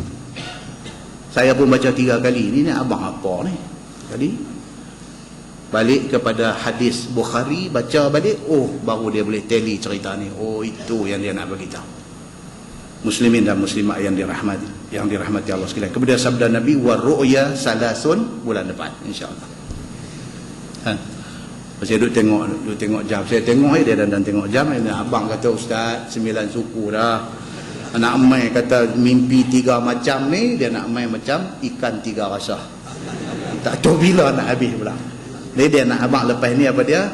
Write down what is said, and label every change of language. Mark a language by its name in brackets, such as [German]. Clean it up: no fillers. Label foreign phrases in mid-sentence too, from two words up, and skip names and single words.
[Malay] Saya pun baca 3 kali. Ini abang apa ni? Tadi balik kepada hadis Bukhari, baca balik, baru dia boleh tally cerita ni. Itu yang dia nak bagi tahu. Muslimin dan muslimat yang dirahmati Allah sekalian. Kemudian sabda Nabi, [Arabic] ورؤيا ثلاث, [Malay] bulan depan insya-Allah. Saya duduk tengok jam. Saya tengok dia dan tengok jam. Abang kata ustaz 9 suku dah. Anak mai kata mimpi 3 macam ni, dia nak main macam ikan 3 rasa. Tak tahu bila nak habis pula. Jadi dia nak abang lepas ni apa dia?